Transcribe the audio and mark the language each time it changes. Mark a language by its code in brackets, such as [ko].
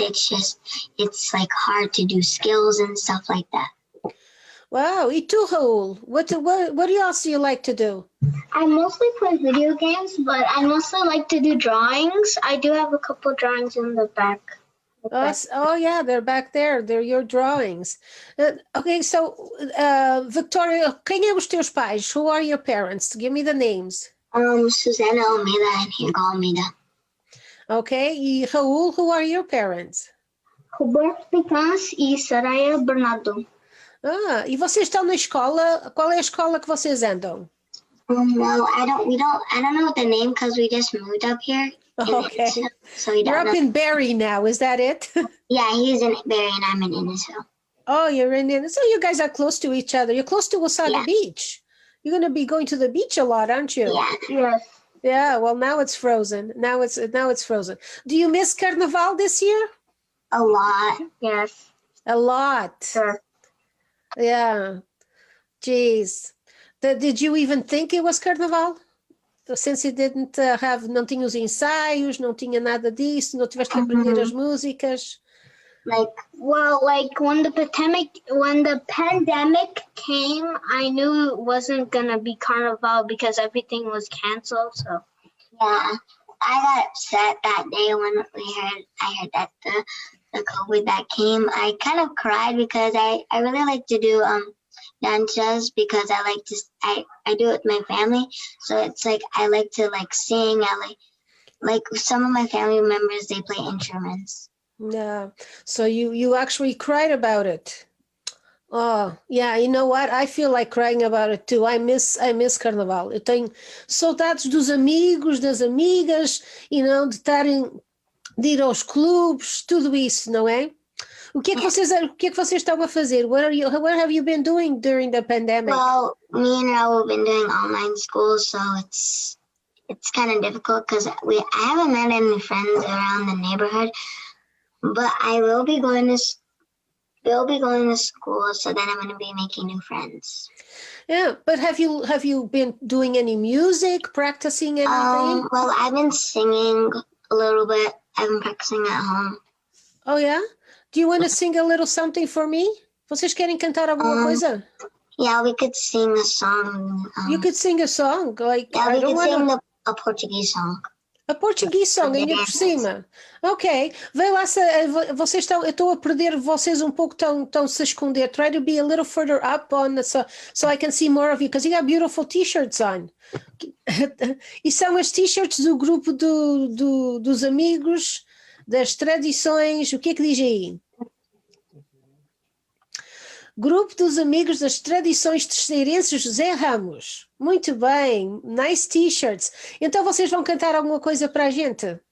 [en] It's like hard to do skills and stuff like that. [pt] Wow, e tu, Raul? [en] What else do you like to do? I mostly play video games, but I mostly like to do drawings. I do have a couple drawings in the back. Oh yeah, they're back there. They're your drawings. Okay, so [pt] Victoria, quem é os teus pais? [en] Who are your parents? Give me the names. Susana Almeida and Hugo Almeida. Okay, e Raul, who are your parents? [pt] Roberto Picans e Saraya Bernardo. Ah, e vocês estão na escola? Qual é a escola que vocês andam? [en] Well, I don't know the name because we just moved up here. Okay. So we You're don't up know. in Barrie now, is that it? Yeah, he's in Barrie and I'm in Innisfil. Oh, you're in. So you guys are close to each other. You're close to Wasaga Yeah. Beach. You're going to be going to the beach a lot, aren't you? Yeah. Yes. Yeah, well, now it's frozen. Now it's frozen. Do you miss Carnaval this year? A lot. Yes. A lot. Sure. Yeah. Jeez. Did you even think it was Carnaval? Since it didn't [pt] não tinha os ensaios, não tinha nada disso, não tiveste que aprender as músicas. [en] Like, When the pandemic came, I knew it wasn't gonna be Carnival because everything was canceled. So yeah, I got upset that day when I heard that the COVID that came. I kind of cried because I really like to do dances because I like to I do it with my family. So it's like I like to sing. I like some of my family members, they play instruments. Yeah. So you actually cried about it. Oh, yeah, you know what? I feel like crying about it too. I miss Carnaval. [pt] Eu tenho saudades dos amigos, das amigas, de ir aos clubes, tudo isso, não é? O que é que vocês estão a fazer? [en] What have you been doing during the pandemic? Well, me and Raul have been doing online school, so it's kind of difficult because I haven't met any friends around the neighborhood, but I will be going to school, so then I'm going to be making new friends. Yeah, but have you been doing any music, practicing anything? Well, I've been singing a little bit. I've been practicing at home. Oh yeah? Do you want to sing a little something for me? [pt] Vocês querem cantar alguma coisa? [en] Yeah, we could sing a song. You could sing a song, like Yeah, I we don't want sing a Portuguese song. a Portuguese song [pt] ainda por cima. Ok, vê lá se vocês eu estou a perder vocês um pouco, estão se a esconder. [en] Try to be a little further up so I can see more of you, because you got beautiful t-shirts on. [pt] E são as t-shirts do grupo dos amigos, das tradições, o que é que diz aí? Grupo dos amigos das tradições terceirenses José Ramos. Muito bem, [en] nice t-shirts. [pt] Então vocês vão cantar alguma coisa para a gente?